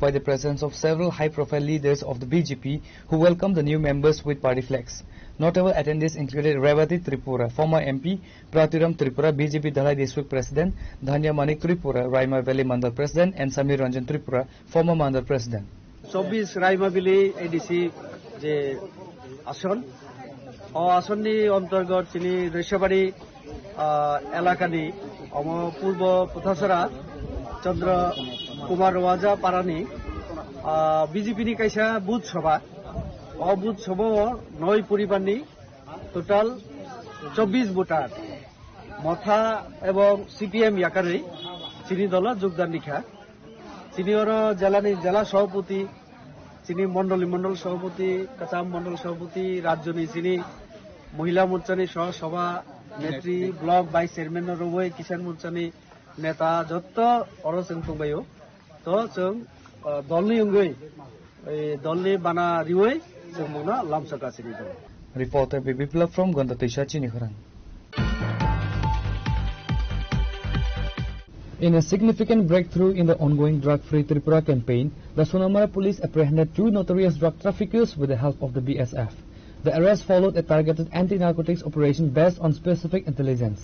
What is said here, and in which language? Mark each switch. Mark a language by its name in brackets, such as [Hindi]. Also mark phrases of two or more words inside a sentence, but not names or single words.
[English] by the presence of several high-profile leaders of the BJP who welcomed the new members with party flags. Notable attendees included Revati Tripura, former MP, Pratiram Tripura, BJP Dhalai District President, Dhanya Manik Tripura, Raima Valley Mandal President, and Samir Ranjan Tripura, former Mandal President. [Kok Borok] 24 Raima Valley ADC je ason o asonni antargot chini Vaishyavari elakani omo purbo Puthasara Chandra Kumar Raja Parani BJP ni kaisa booth sabha o booth sabha 9 poribarni total 24 voter Motha ebong CPM yakari chini dola jogdan likha chini oro jela sabhapati chini mandal sabhapati kacham mandal sabhapati rajyoni chini mohila morchani sabha netri [English] block vice chairman [Kok Borok] roi kisan morchani नेता जत्त अरो जों फंबायो तो जों दलनि अंगै दलनि बाना रिवै जों मना लामसकासिनि दं. [English] Reporter Biplab from Gandatisha, Chinikhurang. In a significant breakthrough in the ongoing drug-free Tripura campaign, the Sonamara police apprehended 2 notorious drug traffickers with the help of the BSF. The arrest followed a targeted anti-narcotics operation based on specific intelligence.